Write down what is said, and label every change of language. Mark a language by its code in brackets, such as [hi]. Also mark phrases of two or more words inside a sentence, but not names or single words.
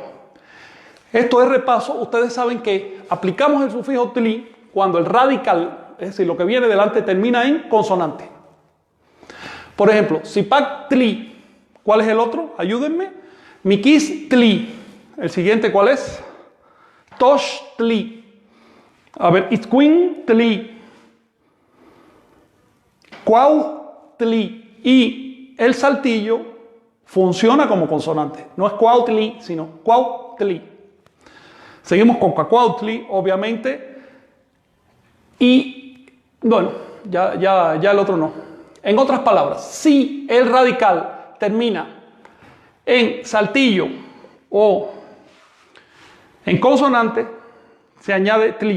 [es] Esto es repaso. Ustedes saben que aplicamos el sufijo tli cuando el radical, es decir, lo que viene delante, termina en consonante. Por ejemplo, sipak tli, ¿cuál es el otro? Ayúdenme. Mikis tli. El siguiente, ¿cuál es? Tosh tli. A ver, itzcuin tli. Cuau tli. Y el saltillo funciona como consonante. No es cuautli, sino cuautli. Seguimos con cacuautli, obviamente. Y, bueno, ya el otro no. En otras palabras, si el radical termina en saltillo o en consonante, se añade tli.